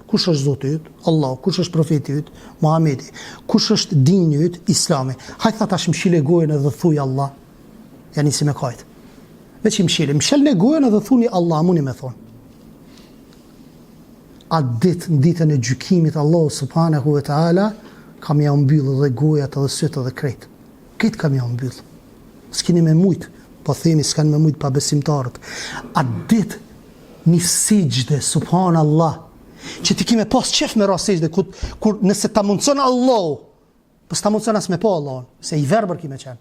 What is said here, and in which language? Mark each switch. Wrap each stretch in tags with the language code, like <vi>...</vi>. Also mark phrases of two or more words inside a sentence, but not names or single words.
<sq>Kush është Zoti yt? Allah. Kush është profeti yt? Muhamedi. Kush është dini yt? Islami. Hajt tha tash mshile gojën edhe thuj Allah. Ja nisi me kajt. Veç i mshel në gojën edhe thuni Allah, muni me thonë. Atë në ditën e gjykimit Allah</sq> <ar>سبحانه وتعالى,</ar> <sq>kam ja mbyllë dhe gojat edhe sytë edhe krejt. Këtë kam ja mbyllë. S'kini me mujtë, po themi s'kan me mujtë pa besimtarët. A ditë një sejdë, subhanallah, që ti kime pas qef me ra sejdë, kur nëse ta mundëson Allah, pës ta mundëson as me pa Allah, se i verber kime qenë.</sq>